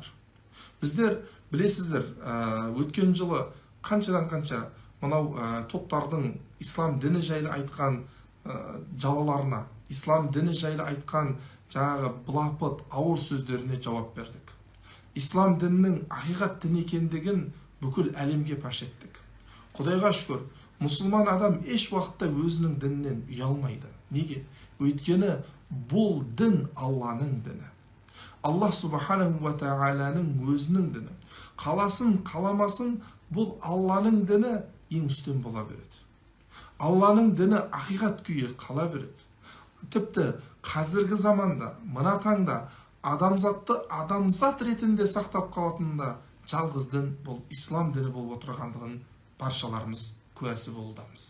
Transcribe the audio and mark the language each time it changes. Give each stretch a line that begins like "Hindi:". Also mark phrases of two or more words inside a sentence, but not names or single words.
Kazakh: Біздер білесіздер, өткен жылы қаншадан қанша мынау топтардың ислам діні жайлы айтқан жалаларына, ислам діні жайлы айтқан жаңағы былапыт, ауыр сөздеріне жауап бердік. Ислам дінінің ақиқат дін екендігін бүкіл әлемге паш еттік. Құдайға шүкір, мұсылман адам еш уақытта өзінің дінінен ұялмайды. Неге? Өйткені бұл дін Алланың діні. Аллах
Arabic: سبحانه وتعالى
Kazakh: өзінің діні. Қаласын, қаламасын, бұл Алланың діні ең үстем бола береді. Алланың діні ақиқат күйі қала береді. Тіпті қазіргі заманда, мына таңда адамзатты адамзат ретінде сақтап қалатынында жалғыз дін бұл ислам діні болып отырғандығын баршаларымыз куәсі болудамыз.